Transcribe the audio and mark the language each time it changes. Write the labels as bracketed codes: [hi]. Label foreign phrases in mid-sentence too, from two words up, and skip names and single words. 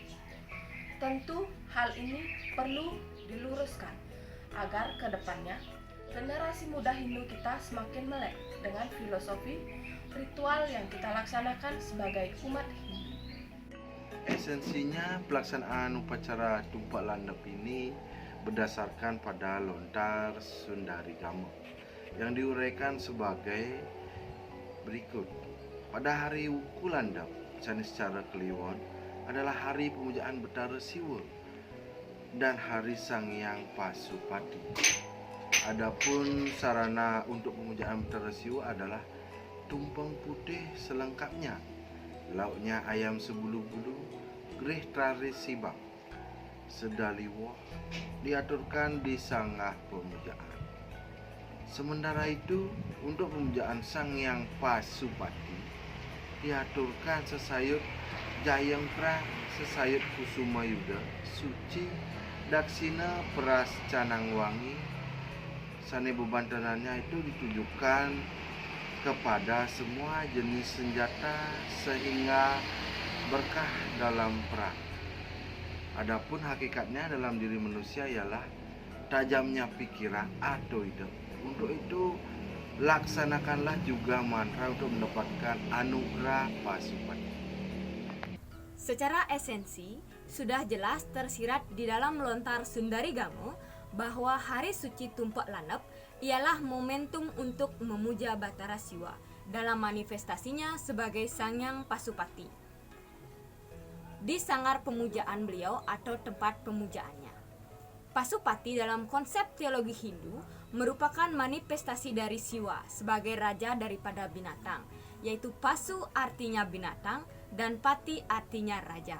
[id] Tentu hal ini perlu diluruskan agar ke depannya generasi muda Hindu kita semakin melek dengan filosofi ritual yang kita laksanakan sebagai umat Hindu. Esensinya pelaksanaan upacara tumpek landep ini berdasarkan pada lontar Sundari Gama yang diuraikan sebagai berikut. Pada hari Wuku Landep, Sanis Cara Kliwon adalah hari pemujaan Betara Siwa dan hari Sang Hyang Pasupati. Adapun sarana untuk pemujaan Betara Siwa adalah tumpeng putih selengkapnya, lauknya ayam sebulu-bulu, greh traris sibak, sedaliwah diaturkan di sangah pemujaan. Sementara itu, untuk pemujaan Sang Hyang Pasupati diaturkan sesayut Jayeng Pra, sesayut Kusuma Yuda, Suci, Daksina Peras Canang Wangi. Sane bebantanannya itu ditujukan kepada semua jenis senjata sehingga berkah dalam perang. Adapun hakikatnya dalam diri manusia ialah tajamnya pikiran atau ide. Untuk itu laksanakanlah juga mantra untuk mendapatkan anugerah Pasupati. Secara esensi, sudah jelas tersirat di dalam lontar Sundari Gamo bahwa hari suci tumpek landep ialah momentum untuk memuja Batara Siwa dalam manifestasinya sebagai Sang Hyang Pasupati di sanggar pemujaan beliau atau tempat pemujaannya. Pasupati dalam konsep teologi Hindu merupakan manifestasi dari Siwa sebagai raja daripada binatang, yaitu Pasu artinya binatang dan Pati artinya raja.